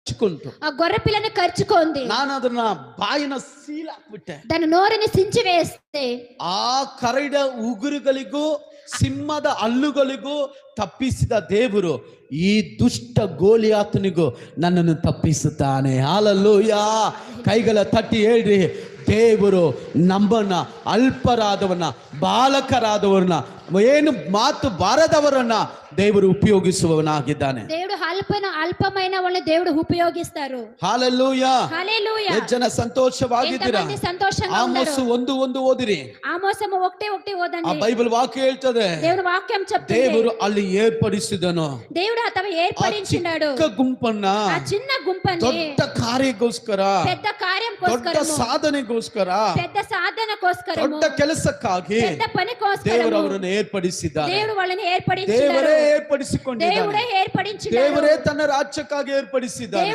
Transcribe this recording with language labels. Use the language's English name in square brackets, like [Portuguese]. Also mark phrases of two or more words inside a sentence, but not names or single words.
[Telugu] ఆ గొర్రె పిల్లని కరుచుకుంది. [Kannada] ನಾನು ಅದನ್ನ ಬಾಯಿನ ಸೀಲ್ ಹಾಕ್ಬಿಟ್ಟೆ. [Telugu] దాని నోరుని సించి వేస్తే [Kannada] ಆ ಕರಡಿಯ ಉಗುರುಗಳಿಗೂ ಸಿಂಹದ ಹಲ್ಲುಗಳಿಗೂ ತಪ್ಪಿಸಿದ ದೇವರು ಈ ದುಷ್ಟ ಗೋಲಿಯಾತನಿಗೂ ನನ್ನನ್ನು ತಪ್ಪಿಸುತ್ತಾನೆ. ಹಾಲೆಲೂಯಾ. ಕೈಗಳ ತಟ್ಟಿ ಹೇಳ್ರಿ, ದೇವರು ನಮ್ಮನ್ನ ಅಲ್ಪರಾದವನ್ನ, ಬಾಲಕರಾದವರನ್ನ, ಏನು ಮಾತು ಬಾರದವರನ್ನ ದೇವರು ಉಪಯೋಗಿಸುವವನಾಗಿದ್ದಾನೆ. [Telugu] దేవుడు అల్పమైన వాళ్ళని దేవుడు ఉపయోగిస్తారు. [Kannada] ಹಾಲೆಲೂಯಾ. [Telugu] హల్లెలూయా. [Kannada] ಎಷ್ಟು ಜನ ಸಂತೋಷವಾಗಿದ್ದೀರಾ? [Telugu] ఎంతమంది సంతోషంగా ಆಮೋಸ್ ఉన్నారు? [Kannada] 1:1 ಓದಿರಿ. [Telugu] ఆమోసము 1:1 ಆ ఓదండి. [Kannada] ಬೈಬಲ್ ವಾಕ್ಯ ಹೇಳ್ತದೆ, [Telugu] దేవుడు వాక్యం చెప్తుంది, [Kannada] ದೇವರು ಅಲ್ಲಿ ಏರ್ಪಡಿಸಿದನು [Telugu] దేవుడు అతను ఏర్పడించినాడు [Kannada] ಚಿಕ್ಕ ಗುಂಪನ್ನ [Telugu] ఆ చిన్న గుంపని [Kannada] ದೊಡ್ಡ ಕಾರ್ಯಕ್ಕೋಸ್ಕರ, [Telugu] పెద్ద కార్యం [Kannada] ದೊಡ್ಡ [Telugu] కోసరము, [Kannada] ಸಾಧನೆಗೋಸ್ಕರ, [Telugu] పెద్ద సాధన కోసరము, [Kannada] ದೊಡ್ಡ ಕೆಲಸಕ್ಕಾಗಿ [Telugu] పెద్ద పని [Kannada] ದೇವರು [Telugu] కోసరము [Kannada] ಅವರನ್ನು ಏರ್ಪಡಿಸಿದ್ದಾನೆ. [Telugu] దేవుడు వాళ్ళని [Kannada] ದೇವರೇ [Telugu] ఏర్పడించినాడు. [Kannada] ಏರ್ಪಡಿಸಿಕೊಂಡಿದ್ದಾನೆ. [Telugu] దేవుడే ఏర్పడించినాడు. [Kannada] ದೇವರೇ ತನ್ನ ರಾಜ್ಯಕ್ಕಾಗಿ ಏರ್ಪಡಿಸಿದ್ದಾನೆ.